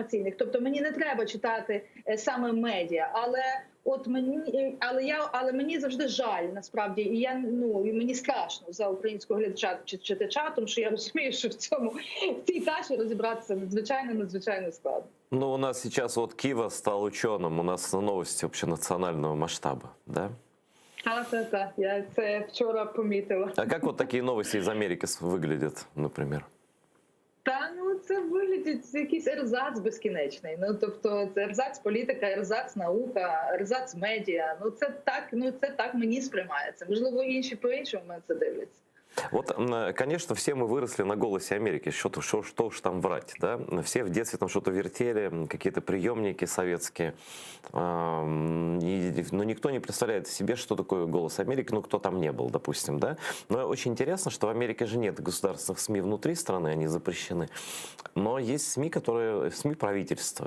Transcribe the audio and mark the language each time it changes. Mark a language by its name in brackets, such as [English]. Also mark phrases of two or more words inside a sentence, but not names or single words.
[Ukrainian] Тобто мені не треба читати саме медіа, але от мені, але мені завжди жаль, насправді, і і мені страшно за українського глядача чи читача, тому що я розумію, що в цій каші розібратися надзвичайно складно. [Russian] Ну, у нас сейчас вот Кива стал ученым, у нас новости общенационального масштаба, да? [Ukrainian] Так, я це вчора помітила. [Russian] А как вот такие новости из Америки выглядят, например? [Ukrainian] Це виглядить якийсь ерзац безкінечний. Тобто це ерзац політика, ерзац наука, ерзац медіа. Це так мені сприймається. Можливо, інші по-іншому на це дивляться. [Russian] Вот, конечно, все мы выросли на «Голосе Америки», что уж там врать, да? Все в детстве там что-то вертели, какие-то приемники советские, но никто не представляет себе, что такое «Голос Америки», ну, кто там не был, допустим, да? Но очень интересно, что в Америке же нет государственных СМИ внутри страны, они запрещены, но есть СМИ правительства.